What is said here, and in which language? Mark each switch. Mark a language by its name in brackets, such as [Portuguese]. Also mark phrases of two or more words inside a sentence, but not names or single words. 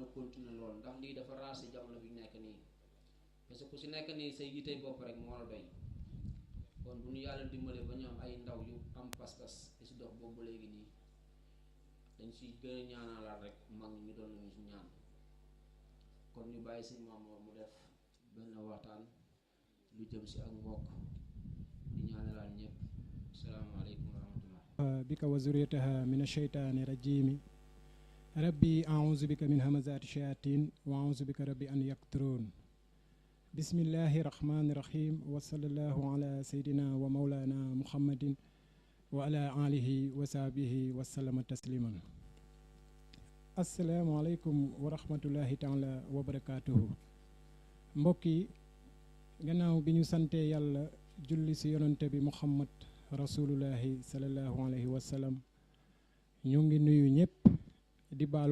[Wolof] continuer lool ndax lii dafa raar ci jamono bi nekk nii [French] parce que [Wolof] ku ci nekk nii say yitey bopp rek moo la doy kon bu ñu yàlla dimbale ba ñu am ay ndaw yu am pas-pas di ci dox boobu léegi nii dañ ci gën a ñaanalaat rek mag ñu doon nañu ci ñaan kon ñu bàyyi ci Mamour mu def benn waxtaan lu jëm ci ak mbokk di ñaanalaat ñëpp [Arabic] السلام عليكم ورحمة الله بك وذريتها من الشيطان الرجيم رب أعوذ بك من همزات الشياطين وأعوذ بك رب أن يحضرون بسم الله الرحمن الرحيم وصلى الله على سيدنا ومولانا محمد وعلى آله وصحبه وسلم تسليما السلام عليكم ورحمة الله تعالى وبركاته [Wolof] mbokk yi gannaaw bi ñu sante yàlla julli ci yonante bi muhammad [Arabic] رسول الله صلى الله عليه وسلم [Wolof] ñu ngi nuyu ñëpp di baalu